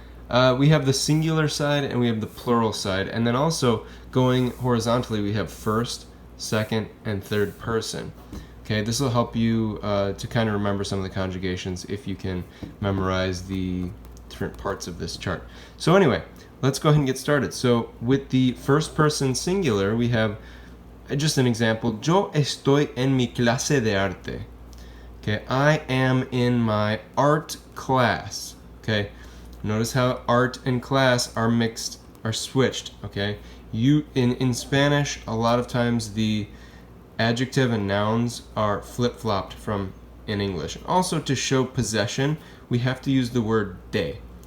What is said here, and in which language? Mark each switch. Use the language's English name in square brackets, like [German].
[English] We have the singular side and we have the plural side. And then also going horizontally, we have first, second, and third person. Okay, this will help you to kind of remember some of the conjugations if you can memorize the different parts of this chart. So anyway, let's go ahead and get started. So with the first person singular, we have just an example. [Spanish] Yo estoy en mi clase de arte. [English] Okay, I am in my art class. Okay, notice how art and class are mixed, are switched. Okay, in Spanish, a lot of times the adjective and nouns are flip-flopped from in English. Also, to show possession, we have to use the word de.